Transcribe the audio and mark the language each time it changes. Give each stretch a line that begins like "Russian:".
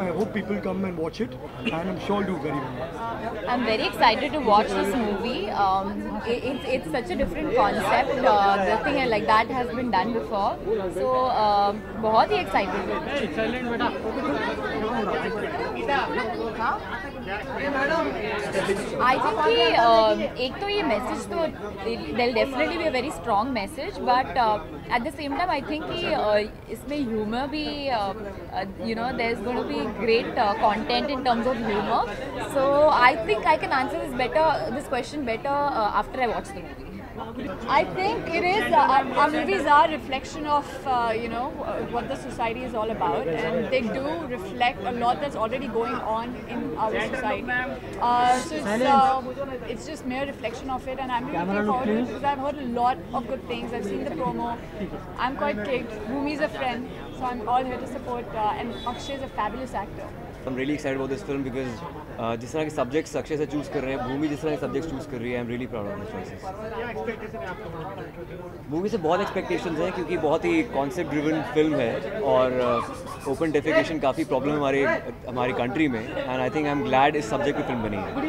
English: I hope people come and watch it, and I'm sure do very well. I'm very excited to watch this movie. It's such a different concept. Nothing like that has been done before.
Hindi: So बहुत ही excited.
English: I think
Hindi: कि एक तो ये message तो
English: there'll definitely be a very strong message, but at the same time I think
Hindi: कि इसमें humor भी
English: you know there's going to be great content in terms of humor. So I think I can answer this question better after I watch the movie. I think it is. Our movies are a reflection of you know what the society is all about, and they do reflect a lot that's already going on in our society. So it's just mere reflection of it, and I'm really looking forward to it because I've heard a lot of good things. I've seen the promo. I'm quite kicked. Bhumi's a friend, so I'm all here to support. And Akshay is a fabulous actor. I'm really excited about this film because
Hindi: जिस तरह के subjects Akshay से choose कर रहे हैं, भूमि जिस तरह के सब्जेक्ट्स चूज़ कर रही है,
English: I am really proud of this choices.
Hindi: Movie से बहुत एक्सपेक्टेशंस हैं क्योंकि बहुत ही कॉन्सेप्ट ड्रिवन फिल्म है और ओपन डेफिकेशन काफ़ी प्रॉब्लम हमारी कंट्री में,
English: and I think I am glad
Hindi: इस सब्जेक्ट पे फिल्म बनी है.